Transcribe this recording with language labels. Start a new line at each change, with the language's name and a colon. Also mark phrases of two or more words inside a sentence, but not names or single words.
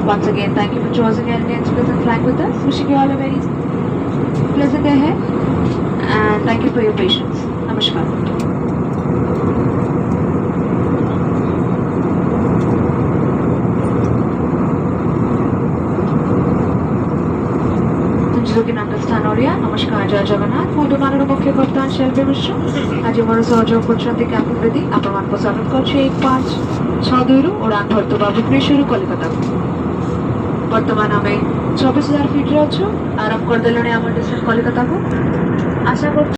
English: Once again, thank you for choosing Air India Express and flying with us. Wishing you all a very pleasant day ahead and thank you for your patience. Namaskar. You can understand Oriya.
Odia: ନମସ୍କାର, ଜୟ ଜଗନ୍ନାଥ. ମୁଁ ତୁମର ମୁଖ୍ୟ କପ୍ତାନ ଶିଳ୍ପୀ ମିଶ୍ର। ଆଜି ମୋର ସହଯୋଗ କରୁଛନ୍ତି କ୍ୟାପ୍ଟେନ ବେଦି। ଆପଣମାନଙ୍କୁ ସ୍ୱାଗତ କରୁଛି 1562ରୁ ଉଡ଼ାନ ଭରୁଥିବା ଭୁବନେଶ୍ୱରରୁ କଲିକତାକୁ। ବର୍ତ୍ତମାନ ଆମେ 24,000 ଫିଟ୍ରେ ଅଛୁ। ଆରମ୍ଭ କରିଦେଲୁଣି ଆମ ଡେଷ୍ଟିନେସନ କଲିକତାକୁ। ଆଶା କରୁଛୁ